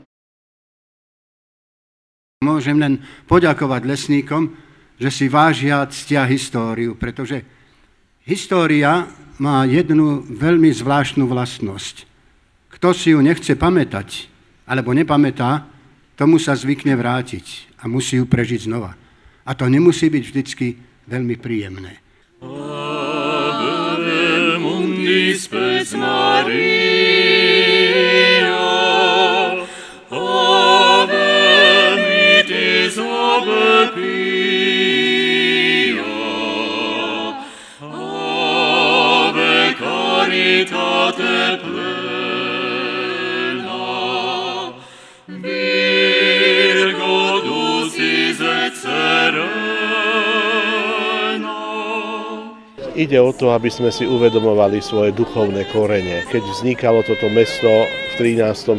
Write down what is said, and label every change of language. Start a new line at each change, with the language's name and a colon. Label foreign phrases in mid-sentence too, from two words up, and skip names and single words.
Slovak: Môžem len poďakovať lesníkom, že si vážia, ctia históriu, pretože história má jednu veľmi zvláštnu vlastnosť. Kto si ju nechce pamätať, alebo nepamätá, tomu sa zvykne vrátiť a musí ju prežiť znova. A to nemusí byť vždycky veľmi príjemné.
Latin: Ave mundi spes Maria, ave mitis ave pia, ave caritate plena,
Slovak: Ide o to, aby sme si uvedomovali svoje duchovné korene. Keď vznikalo toto mesto v 13.